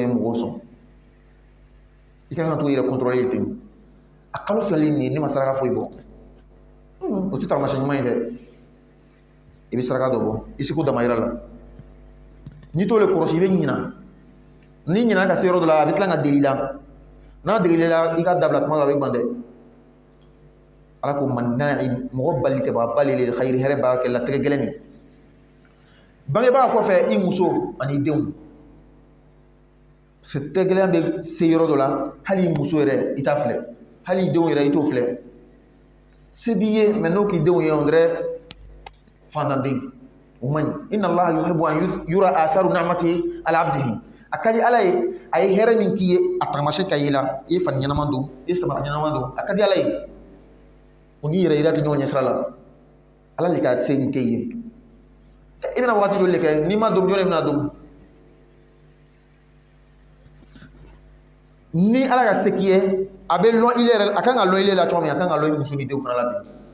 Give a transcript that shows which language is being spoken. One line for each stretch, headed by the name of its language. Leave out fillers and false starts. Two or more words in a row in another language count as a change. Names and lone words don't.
Bambara: mɔgɔw sɔn i kan ka to i yɛrɛ contrôler ten a kalo filɛli nin ne ma saraka foyi bɔ o tɛ taamasiyɛn ɲuman ye dɛ i bɛ saraka dɔ bɔ i seko damayira la n'i t'o le kɔlɔsi i bɛ ɲina ni ɲina ka se yɔrɔ dɔ la a bɛ tila ka deli la n'a deli la i ka dabila tuma dɔ a bɛ gan dɛ ala ko manna'in mɔgɔ balikɛbaga ba le
Arabic: للخير
Bambara: hɛrɛ baarakɛla tɛgɛ gɛlɛn nin bangebaga kɔfɛ i muso ani denw tɛgɛ gɛlɛn bɛ se yɔrɔ dɔ la hali i muso yɛrɛ i t'a filɛ hali i denw yɛrɛ i t'o filɛ se b'i ye mais n'o k'i denw ye
French: on dirait
Bambara: fantanden o man ɲi
Arabic: إن الله يحب أن يرى أثر نعمته على عبده
Bambara: a ka di ala ye a ye hɛrɛ min k'i ye a taamasiyɛn ka ye la i ye fani ɲɛnama don i ye samara ɲɛnama don a ka di ala ye o n'i yɛrɛ yira kɛ ɲɔgɔn ɲɛsira la ala de ka se nin kɛ i ye i bɛna wagati joli de kɛ n'i ma don jɔn de bɛna don ni ala ka se k'i ye a bɛ lɔn i yɛrɛ a kan ka lɔn i la cogo min a kan ka lɔn i muso ni denw fana la ten